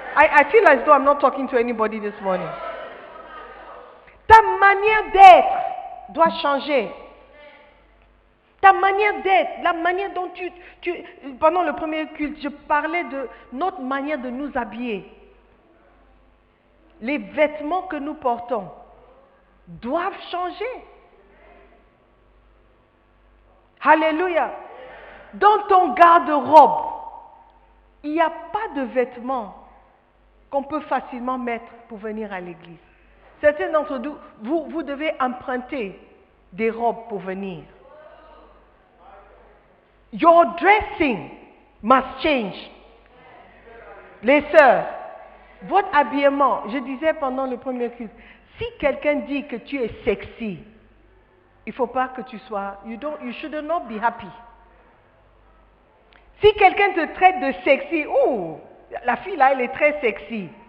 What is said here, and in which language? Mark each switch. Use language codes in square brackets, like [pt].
[en] I feel as though I'm not talking to anybody this morning. [fr] Ta manière d'être doit changer. Ta manière d'être, la manière dont pendant le premier culte, je parlais de notre manière de nous habiller. Les vêtements que nous portons doivent changer. Alléluia. Dans ton garde-robe, il n'y a pas de vêtements qu'on peut facilement mettre pour venir à l'église. Certains d'entre vous devez emprunter des robes pour venir. [en] Your dressing must change. [fr] Les sœurs, votre habillement, je disais pendant le premier culte, si quelqu'un dit que tu es sexy, il ne faut pas que tu sois, you should not be happy. Si quelqu'un te traite de sexy, la fille là, elle est très sexy.